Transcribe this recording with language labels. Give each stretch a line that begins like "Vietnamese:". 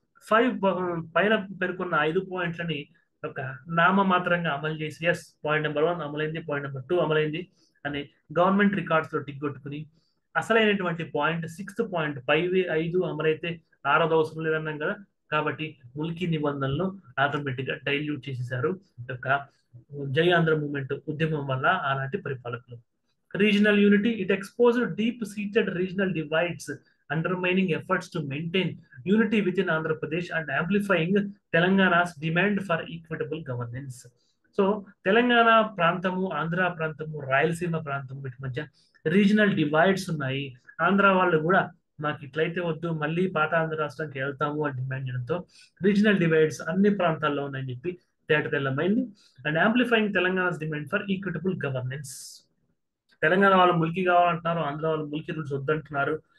Telugu: 5 పైన పేర్కొన్న 5 పాయింట్లని ఒక నామమాత్రంగా అమలు చేసి yes point number 1 అమలైంది, point number 2 అమలైంది అని గవర్నమెంట్ రికార్డ్స్ లో టిక్ కొట్టుకుని, అసలైనటువంటి పాయింట్ 6th పాయింట్ 5 అమలైతే 6వ అవసరం లేదన్నాం కదా, కాబట్టి ముల్కీ నిబంధనలు ఆటోమేటిక్ గా డైల్యూట్ చేసేసారు యొక్క జయాంధ్ర మూవ్మెంట్ ఉద్యమం వల్ల ఆనాటి పరిపాలకులు. Regional unity,
English: It exposed deep seated regional divides undermining efforts to maintain unity within Andhra Pradesh and amplifying Telangana's demand for equitable governance.
Telugu: So Telangana ప్రాంతము, ఆంధ్ర ప్రాంతము, రాయలసీమ ప్రాంతం వీటి మధ్య రీజనల్ డివైడ్స్ ఉన్నాయి. ఆంధ్ర వాళ్ళు కూడా మాకు ఇట్లయితే వద్దు, మళ్ళీ పాత ఆంధ్ర రాష్ట్రానికి వెళ్తాము అని డిమాండ్ చేయడంతో రీజనల్ డివైడ్స్ అన్ని ప్రాంతాల్లో ఉన్నాయని చెప్పి తేటతెల్లమైంది.
English: And amplifying Telangana's demand for equitable governance.
Telugu: Telangana వాళ్ళు ముల్కీ కావాలంటున్నారు, ఆంధ్ర వాళ్ళు ముల్కీ రూల్స్ వద్దంటున్నారు.